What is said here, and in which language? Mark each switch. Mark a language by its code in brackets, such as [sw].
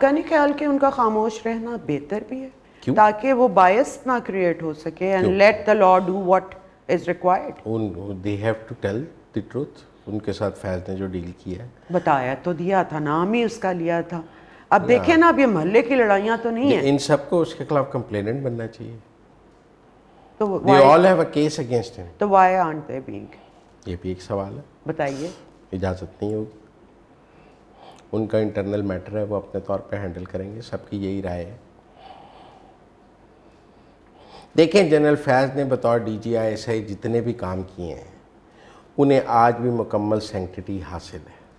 [ur] کا نہیں خیال کہ ان کا خاموش رہنا بہتر بھی ہے, تاکہ وہ بائس نہ کریٹ ہو سکے, [en] and let the law do what is required. They have to tell the truth. [ur] ان کے ساتھ فیض نے جو ڈیل کیا ہے, بتایا تو دیا تھا, نام ہی اس کا لیا تھا. اب دیکھیں نا, اب یہ محلے کی لڑائیاں تو نہیں ہیں. ان سب کو اس کے خلاف کمپلیننٹ بننا چاہیے. تو [en] They all have a case against him. [ur] تو [en] why aren't they being? [ur] یہ بھی ایک سوال ہے. بتائیے. اجازت نہیں ہوگی. ان کا انٹرنل میٹر ہے, وہ اپنے طور پہ ہینڈل کریں گے. سب کی یہی رائے ہے. دیکھیں, جنرل فیض نے بطور D جی I S I جتنے بھی کام کیے ہیں, انہیں آج بھی مکمل سینکٹیٹی حاصل ہے.